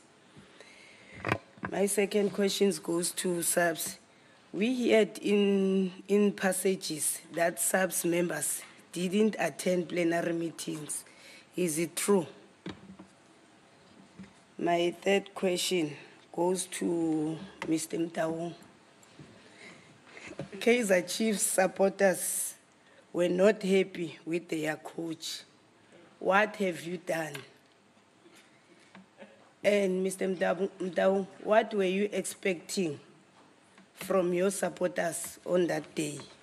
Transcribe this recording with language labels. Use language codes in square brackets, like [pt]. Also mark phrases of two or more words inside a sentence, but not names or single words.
[en] My second question goes to SABS. We heard in passages that SABS members didn't attend plenary meetings. Is it true? My third question goes to Mr. Mtaung. Kaizer Chiefs supporters were not happy with their coach. What have you done? And Mr. Mtaung, what were you expecting from your supporters on that day?